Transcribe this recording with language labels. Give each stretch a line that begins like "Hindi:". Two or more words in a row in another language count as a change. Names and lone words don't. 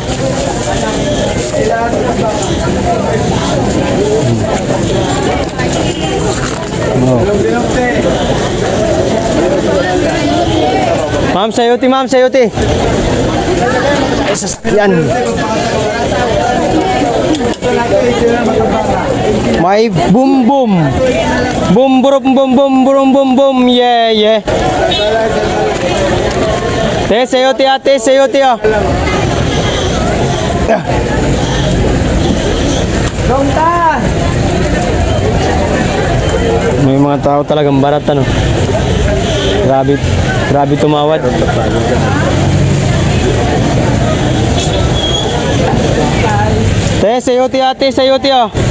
Filipino: Oh. Ma'am, sayuti, ma'am, sayuti. Yan. May boom boom. Boom boom boom boom boom boom boom. Yeah, yeah. Te, sayuti ate, sayuti oh. May mga tao talagang barat ano. Grabe, grabe tumawad. Te, sayote ate, sayote oh.